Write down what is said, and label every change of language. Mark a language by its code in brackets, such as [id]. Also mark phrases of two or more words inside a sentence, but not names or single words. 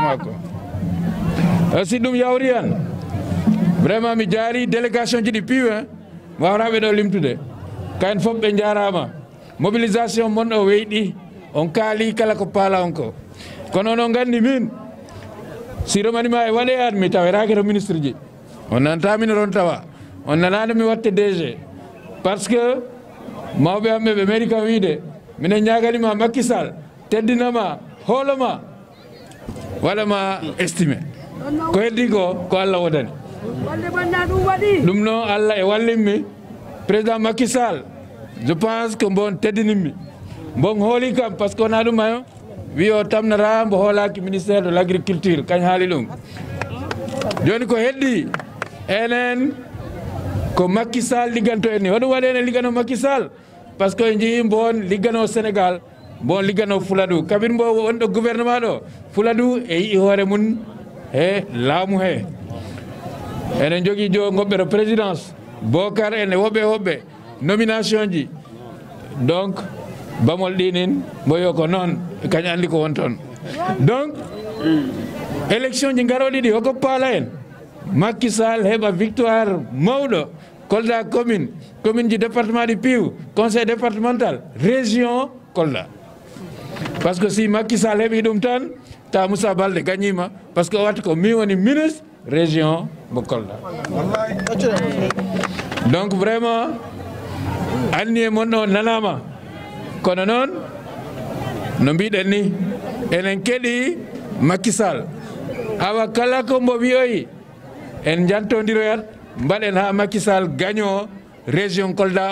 [ff] si ɗum yawri han vraiment mi jaari délégation ji ɗi piiw mi wawraɓe ɗo limtude kayen fof ɓe jarama mobilisation monɗo weyɗi on kaali kala ko paala on ko kono no gandi min si remaniement e waɗe an mi taweraki to ministre ji on nantami no ron tawa on nanano mi watte DG parce que mawɓe amɓe ɓe meeɗi kam wiide minen ñaganima Macky Sall teddinama hooloma waɗama estimé ko heddi ko Allah wodani ɗum noon Allah e wallinmi président Macky Sall [fr] je pense que [ff] mbon teddininmi mbon hooli kam [fr] par ce que [ff] wona ɗum ayo wi o tamnata mbo hoolaki [fr] ministère de l' agriculture [ff] kañ haali ɗum joni ko heddi enen ko Macky Sall ligganto en ni hoɗum waɗi enen liggano Macky Sall [fr] par ce que [ff] jii mbon liggano Sénégal mbon liggano Fouladou kabir mbo wonɗo gouvernement ɗo Fouladou e yii hoore mum e laamu he enen jogui jo goɓɓero présidence Bocar en e woɓɓe nomination ji donc bamol ɗinin mboyo ko noon kañ andi ko won toon donc élection ji garoɗi ɗi hoko paala en Macky Sall heɓa victoire mawɗo Kolda commune ji département du Piiw [fr] conseil départemental [ff] région Kolda [fr] par ce que [ff] si Macky Sall heɓi ɗum tan ta Moussa Baldé gagnima [fr] par ce que [ff] o watti ko mi woni ministre région mo Kolda [fr] donc vraiment [ff] anni e mon ɗo nanama kono noon no mbiɗen ni enen keɗi Macky Sall awa kala ko mbo wiyoyi en jantondiroyat mbaɗen ha Macky Sall gagnoo région Kolda